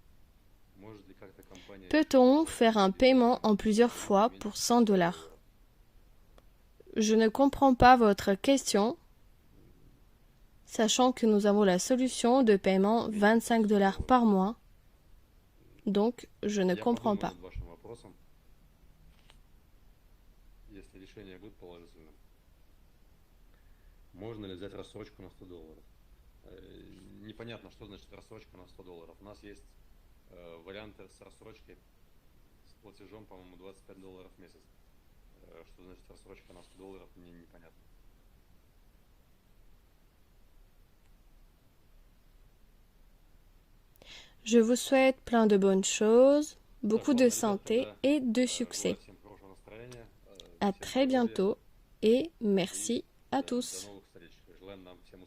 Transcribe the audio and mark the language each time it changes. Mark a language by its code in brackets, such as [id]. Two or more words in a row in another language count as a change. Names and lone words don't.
[fr] Peut-on faire un paiement en plusieurs fois pour 100 $? Je ne comprends pas votre question, sachant que nous avons la solution de paiement 25 $ par mois, donc je ne comprends pas. [ru] Можно ли взять рассрочку на 100 $? Непонятно, что значит рассрочка на 100 $. У нас есть варианты с рассрочкой с платежом, по-моему, 25 $ в месяц. Что значит рассрочка на 100 $, мне непонятно. [fr] Je vous souhaite plein de bonnes choses, beaucoup de santé et de succès. À très bientôt et merci à tous. [ru] Желаем нам